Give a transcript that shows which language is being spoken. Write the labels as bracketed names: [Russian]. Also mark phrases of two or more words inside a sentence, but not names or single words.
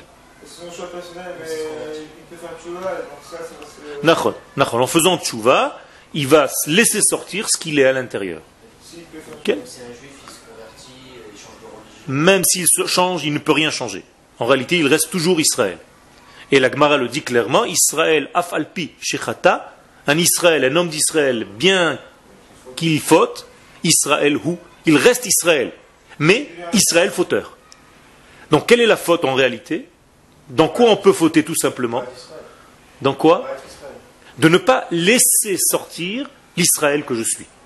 [French] C'est son choix personnel, mais il peut faire tchouva, donc ça c'est parce que... Nachon. En faisant tchouva, il va laisser sortir ce qu'il est à l'intérieur. S'il peut faire Okay. C'est un juif, il se convertit, il change de religion. Même s'il se change, il ne peut rien changer. En réalité, il reste toujours Israël. Et la Gemara le dit clairement, [Hebrew] ישראל אף על פי שחטא, [French] un Israël, un homme d'Israël, bien qu'il faute, [Hebrew] ישראל הוא, [French] il reste Israël, mais Israël fauteur. Donc quelle est la faute en réalité? Dans quoi on peut fauter tout simplement? Dans quoi? De ne pas laisser sortir l'Israël que je suis.